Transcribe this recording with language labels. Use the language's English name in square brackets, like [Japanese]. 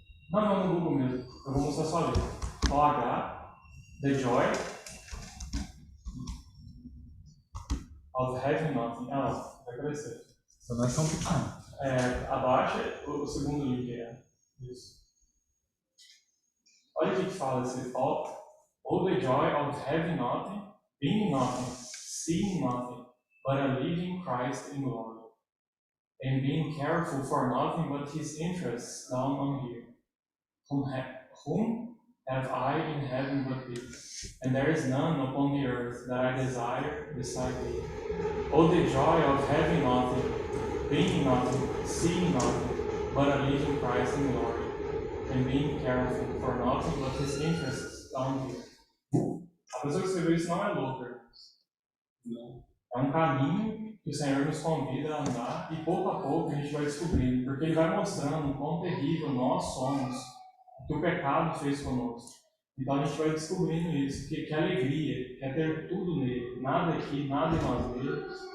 [Portuguese] Não, no Google mesmo. Eu vou mostrar só a letra. O-H, [English] The Joy, of having nothing. [Portuguese] Ah, não, vai aparecer. Então nós somos pequenos. Abaixo, o segundo link isso. Olha o que fala esse [English] all the joy of having nothing, being nothing, seeing nothing, but a living Christ in glory, and being careful for nothing but his interests down on here. Whom have I in heaven but thee? And there is none upon the earth that I desire beside thee. Oh, the joy of having nothing, being nothing, seeing nothing, but a living Christ in glory, and being careful for nothing but his interests down here. [Portuguese] A pessoa que escreveu isso não é louca. Não. É um caminho que o Senhor nos convida a andar e pouco a pouco a gente vai descobrindo, porque Ele vai mostrando o quão terrível nós somos, o que o pecado fez conosco. Então a gente vai descobrindo isso, que alegria, quer ter tudo nele, nada aqui, nada em nós mesmos.